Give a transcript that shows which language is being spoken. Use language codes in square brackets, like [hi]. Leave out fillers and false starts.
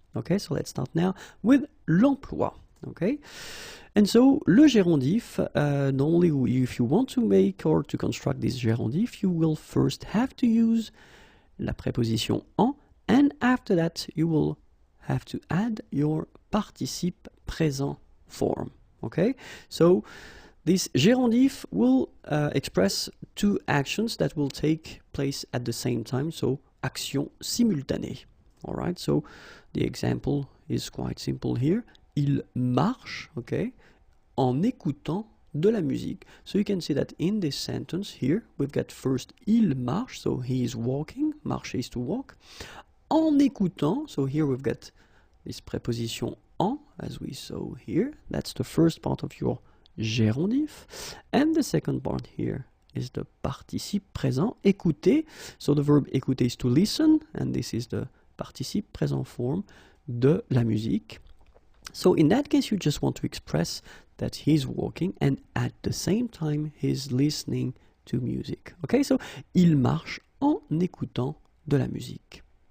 [en] Okay, so let's start now with l'emploi. Okay, and so le gérondif, normally if you want to make or to construct this gérondif, you will first have to use la préposition en, and after that you will have to add your participe présent form. Okay, so this gérondif will express two actions that will take place at the same time, so [fr] action simultanée. [en] All right, so the example is quite simple here. [fr] Il marche, okay, en écoutant de la musique. [en] So you can see that in this sentence here, we've got first [fr] il marche, [en] so he is walking, marcher is to walk. [fr] En écoutant, [en] so here we've got this preposition en, as we saw here. That's the first part of your gérondif. And the second part here is the participe présent, écouter. So the verb écouter is to listen, and this is the participe présent form [fr] de la musique. [en] So in that case, you just want to express that he's walking and at the same time he's listening to music. [fr] Okay, so il marche en écoutant de la musique.